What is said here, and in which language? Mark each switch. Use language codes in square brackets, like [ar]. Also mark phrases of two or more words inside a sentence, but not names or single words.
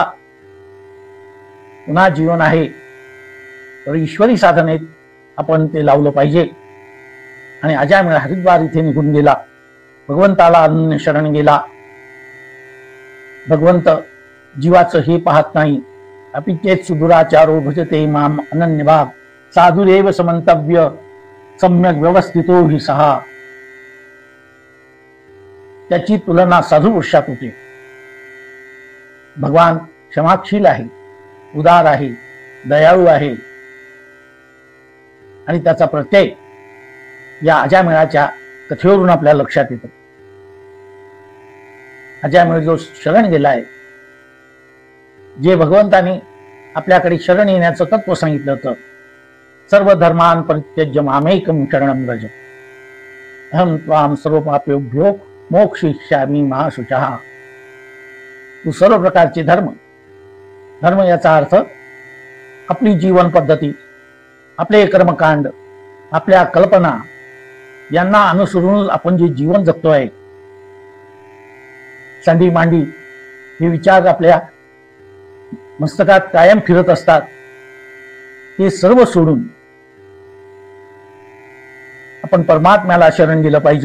[mr] पुन्हा जीवन आहे तर ईश्वरी साधनेत आपण ते लावलं पाहिजे। आणि अजामिळ हरिद्वार इथे निघून गेला, भगवंताला अनन्य शरण गेला। भगवंत जीवाचं हे पाहत नाही। [sa] अपिचेत सुदुराचारो भजते माम अनन्यभाग, साधुरेव समंतव्य सम्यक व्यवस्थितो हि सहा। [mr] त्याची तुलना साधू पुरुषात होते। भगवान क्षमाशील आहे, उदार आहे, दयाळू आहे आणि त्याचा प्रत्यय या अजामिळाच्या कथेवरून आपल्या लक्षात येतो। अजामिळ जो शरण गेलाय, जे भगवंताने आपल्याकडे शरण येण्याचं तत्व सांगितलं होतं, [sa] सर्व धर्मान परित्यज्य मामेकं शरणं व्रज, अहं त्वां सर्व पापेभ्यो मोक्षयिष्यामि मा शुचः। [mr] तू सर्व प्रकारचे धर्म याचा अर्थ आपली जीवन पद्धती, आपले कर्मकांड, आपल्या कल्पना यांना अनुसरून आपण जे जीवन जगतोय, सांडी मांडी हे विचार आपल्या मस्तकात कायम फिरत असतात, ते सर्व सोडून आपण परमात्म्याला शरण गेलं पाहिजे।